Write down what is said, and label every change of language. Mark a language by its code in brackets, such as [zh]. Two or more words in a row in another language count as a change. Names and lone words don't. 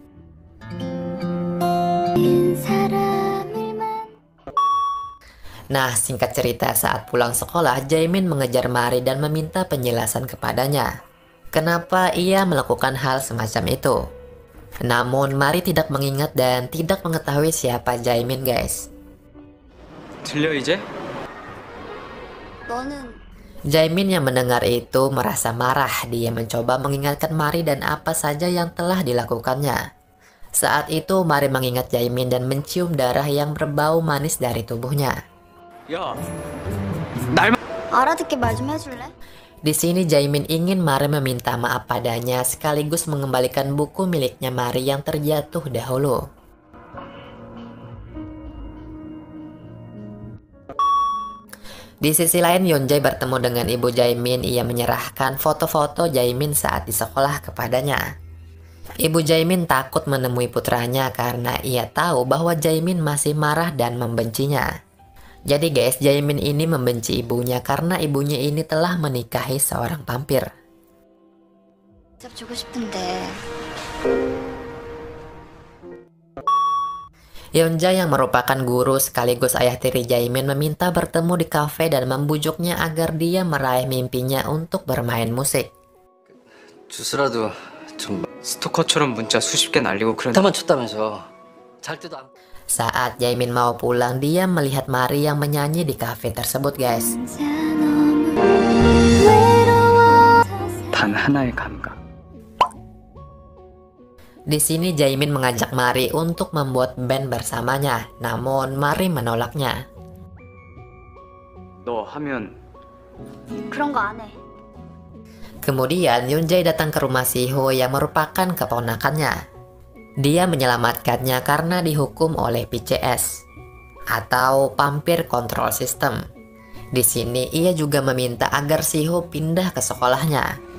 [id] Nah, singkat cerita, saat pulang sekolah, Jaemin mengejar Mari dan meminta penjelasan kepadanya. Kenapa ia melakukan hal semacam itu? Namun, Mari tidak mengingat dan tidak mengetahui siapa Jaemin, guys. [ko] 들려 이제? [id] Jaemin yang mendengar itu merasa marah. Dia mencoba mengingatkan Mari dan apa saja yang telah dilakukannya. Saat itu, Mari mengingat Jaemin dan mencium darah yang berbau manis dari tubuhnya. [ko] 야, 날 알아듣게 말 좀 해줄래? [id] Di sini Jaemin ingin Mari meminta maaf padanya sekaligus mengembalikan buku miliknya Mari yang terjatuh dahulu. Di sisi lain, Yeonjae bertemu dengan ibu Jaemin. Ia menyerahkan foto-foto Jaemin saat di sekolah kepadanya. Ibu Jaemin takut menemui putranya karena ia tahu bahwa Jaemin masih marah dan membencinya. Jadi guys, Jaemin ini membenci ibunya karena ibunya ini telah menikahi seorang vampir. [ko] 주고 싶은데 [id] Yeonjae yang merupakan guru sekaligus ayah tiri Jaemin meminta bertemu di kafe dan membujuknya agar dia meraih mimpinya untuk bermain musik. [ko] 주스라도 좀 스토커처럼 문자 수십 개 날리고 그런 타만 쳤다면서 잘 때도 안 [id] Saat Jaemin mau pulang, dia melihat Mari yang menyanyi di kafe tersebut guys. [ko] 단 하나의 감각. [id] Di sini Jaemin mengajak Mari untuk membuat band bersamanya, namun Mari menolaknya. [ko] 너 하면 그런 거 안 해. [id] Kemudian Yeonjae datang ke rumah Siho yang merupakan keponakannya. Dia menyelamatkannya karena dihukum oleh PCS atau Vampire Control System. Di sini ia juga meminta agar Siho pindah ke sekolahnya.